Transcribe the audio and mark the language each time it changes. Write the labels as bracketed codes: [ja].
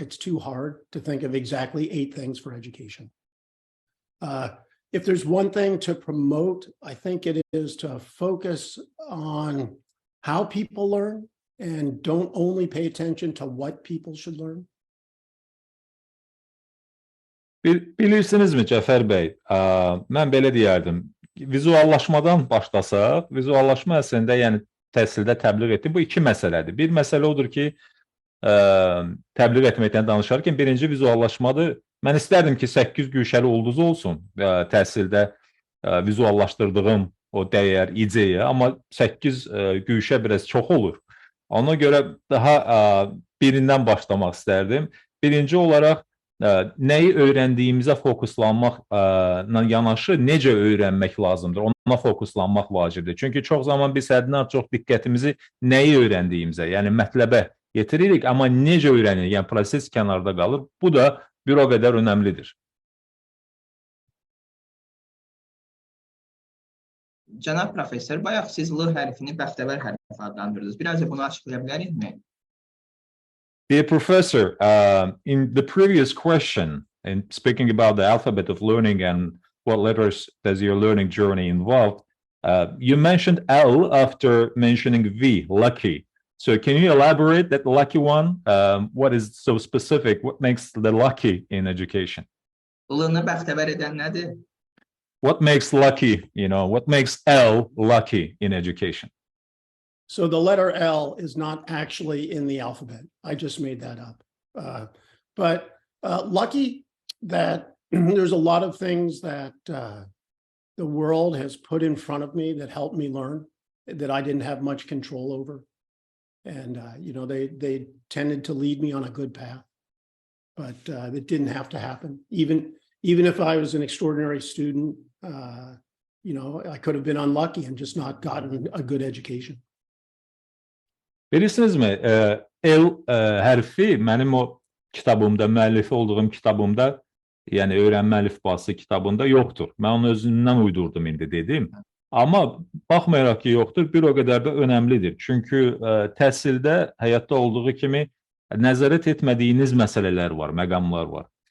[en] It's too hard to think of exactly 8 things for education. If there's one thing to promote, I think it is to focus on how people learn and don't only pay attention to what people should learn. [az] Bilirsinizmi Cəfər bəy, mən belə deyərdim, vizuallaşmadan başlasaq, vizuallaşma əslində yəni təhsildə təbliğ etdim. Bu iki məsələdir. Bir məsələ odur ki, təbliğ etməkdən danışarkən birinci vizuallaşmadır. Mən istərdim ki, 8 güşəli ulduz olsun təhsildə vizuallaşdırdığım o dəyər, ideya, amma 8 güşə biraz çox olur. Ona görə daha birindən başlamaq istərdim. Birinci olaraq, nəyi öyrəndiyimizə fokuslanmaqla yanaşı necə öyrənmək lazımdır, ona fokuslanmaq vacibdir. Çünki çox zaman biz həddindən çox diqqətimizi nəyi öyrəndiyimizə, yəni mətləbə yetiririk, amma necə öyrənirik, yəni proses kənarda qalır. Bu da bir o qədər önəmlidir. Cənab professor, bayaq siz L hərfini bəxtəvər hərfi adlandırdınız. Biraz da bunu açıqlaya bilərikmi? [en] Dear professor, in the previous question, in speaking about the alphabet of learning and what letters does your learning journey involve, you mentioned L after mentioning V, lucky. So can you elaborate that lucky one? What is so specific? What makes the lucky in education? [az] L-nı bəxtəvər edən nədir? [en] What makes lucky, what makes L lucky in education? So the letter L is not actually in the alphabet. I just made that up. But lucky that there's a lot of things that the world has put in front of me that helped me learn that I didn't have much control over. And, they tended to lead me on a good path, but it didn't have to happen. Even if I was an extraordinary student, I could have been unlucky and just not gotten a good education. [az] Bilirsinizmi, L hərfi mənim o kitabımda, müəllifi olduğum kitabımda, yəni Öyrənmə əlifbası kitabında yoxdur. Mən onu özümdən uydurdum indi dedim. Amma baxmayaraq ki, yoxdur, bir o qədər də önəmlidir. Çünki təhsildə həyatda olduğu kimi nəzarət etmədiyiniz məsələlər var, məqamlar var.